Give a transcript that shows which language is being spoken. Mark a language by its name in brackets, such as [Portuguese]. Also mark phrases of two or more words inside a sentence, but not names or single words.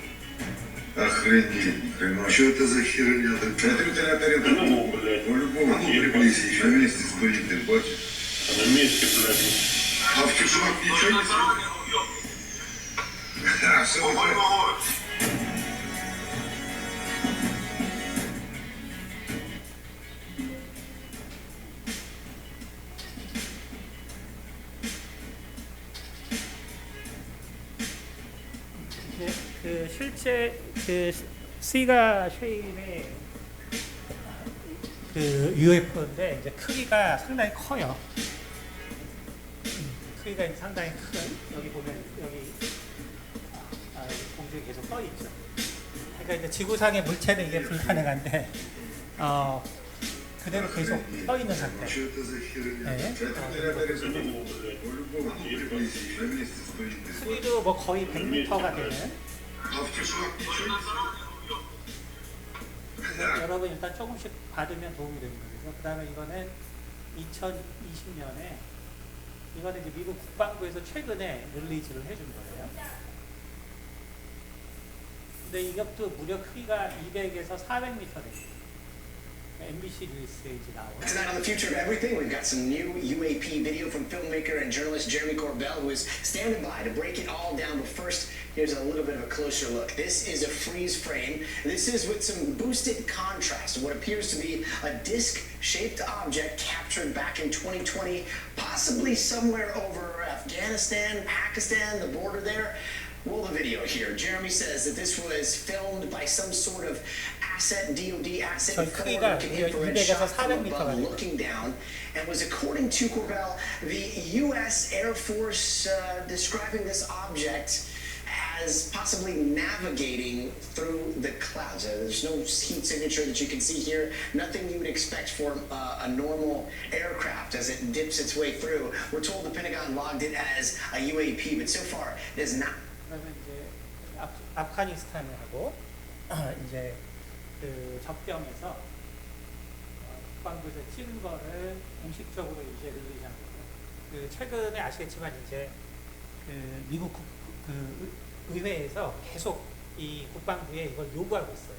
[Russian] Охренеть, ни хрена. Что это за херня? Это Ну, блядь. по-любому приблизить. На месте стоит, ты бачишь. А на месте, блядь. А в тишинах ничего не слышно? А что это? [Korean] 네, 그 실제 그 C가 쉐입의 그 UFO인데 이제 크기가 상당히 커요. 크기가 상당히 큰 여기 보면 여기 공중에 계속 떠 있죠. 그러니까 이제 지구상의 물체는 이게 불가능한데 그대로 계속 떠 있는 상태. [Russian] Что это за херня? [Korean] 네. [Russian] Ну, блядь. По-любому приблизить. На месте стоит, ты бачишь. [Korean] 크기도 뭐 거의 100m가 되는. [Russian] А в тишинах ничего не слышно? [Korean] 여러분 일단 조금씩 받으면 도움이 됩니다. 그래서 그 다음에 이거는 2020년에 이거는 이제 미국 국방부에서 최근에 릴리즈를 해준 거예요. 근데 이것도 무려 크기가 200에서 400m 됩니다. MBC 뉴스에 이제 나오는. [English] Tonight on The Future of Everything, we've got some new UAP video from filmmaker and journalist Jeremy Corbell, who is standing by to break it all down. But first, here's a little bit of a closer look. This is a freeze frame. This is with some boosted contrast of what appears to be a disc-shaped object captured back in 2020, possibly somewhere over Afghanistan, Pakistan, the border there. Roll the video here. Jeremy says that this was filmed by some sort of asset, DoD asset, [Korean] 저희 크기가 [English] infrared [Korean] 200에서 [English] shot from [Korean] 400m가 [English] above, [Korean] 됩니다. [English] looking down, and was, according to Corbell, the U.S. Air Force describing this object as possibly navigating through the clouds. There's no heat signature that you can see here. Nothing you would expect for a normal aircraft as it dips its way through. We're told the Pentagon logged it as a UAP, but so far it is not. [Korean] 그러면 이제 아프가니스탄하고 이제 그 접경에서 국방부에서 찍은 거를 공식적으로 이제 릴리즈한 거예요. 그 최근에 아시겠지만 이제 그 미국 그 의회에서 계속 이 국방부에 이걸 요구하고 있어요.